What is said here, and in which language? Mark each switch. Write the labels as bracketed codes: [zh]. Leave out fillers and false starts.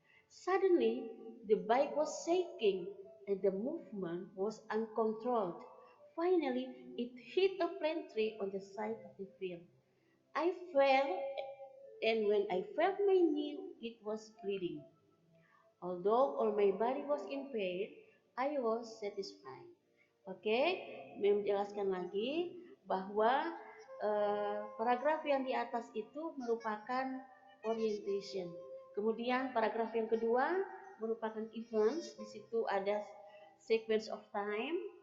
[en] Suddenly, the bike was shaking and the movement was uncontrolled. Finally, it hit a plant tree on the side of the field. I fell, and when I felt my knee, it was bleeding. Although all my body was in pain, I was satisfied. [id] Oke, menjelaskan lagi bahwa paragraf yang di atas itu merupakan orientation. Kemudian paragraf yang kedua merupakan events. Di situ ada sequence of time.